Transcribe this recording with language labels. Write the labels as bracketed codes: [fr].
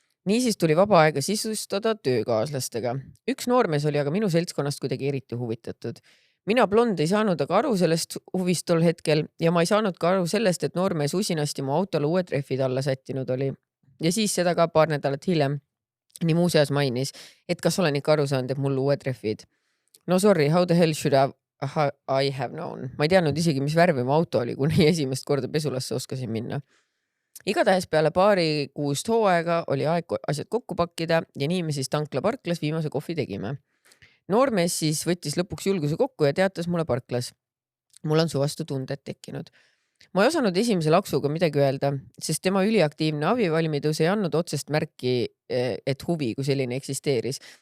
[et] Niisiis tuli vaba aega sisustada töökaaslastega. Üks noormees oli aga minu seltskonnast kuidagi eriti huvitatud. Mina blond ei saanud aga aru sellest huvist tol hetkel ja ma ei saanud ka aru sellest, et noormees usinasti mu autole uued treffid alla sättinud oli. Ja siis seda ka paar nädalat hiljem nii muuseas mainis, et kas olen ikka aru saanud, et mul uued treffid. [en] No sorry, how the hell should I have known. [et] Ma ei teadnud isegi, mis värvi mu auto oli, kuni esimest korda pesulasse oskasin minna. Igatahes peale paari kuust hooaega oli aeg asjad kokku pakkida ja nii me siis tankla parklas viimase kohvi tegime. Noormees siis võttis lõpuks julguse kokku ja teatas mulle parklas. Mul on su vastu tunded tekkinud. Ma ei osanud esimese laksuga midagi öelda, sest tema üliaktiivne abivalmidus ei andnud otsest märki, et huvi kui selline eksisteeris.